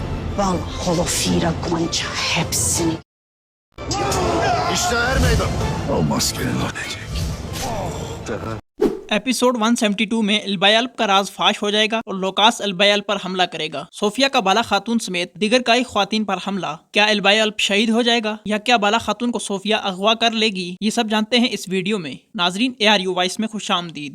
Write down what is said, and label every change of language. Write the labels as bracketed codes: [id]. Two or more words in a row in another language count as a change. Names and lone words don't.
[tr] Bal, Holofira, Gonca hepsini. İşte er meydan. O maskenin ödeyecek. [hi] एपिसोड 172 में अल्बायल्प का राज फाश हो जाएगा और लोकास अल्बायल्प पर हमला करेगा। सोफिया का बाला खातून समेत दिगर कई ख्वातीन पर हमला। क्या अल्बायल्प शहीद हो जाएगा या क्या बाला खातून को सोफिया अगवा कर लेगी, ये सब जानते हैं इस वीडियो में। नाजरीन, ARU वॉइस में खुशामदीद।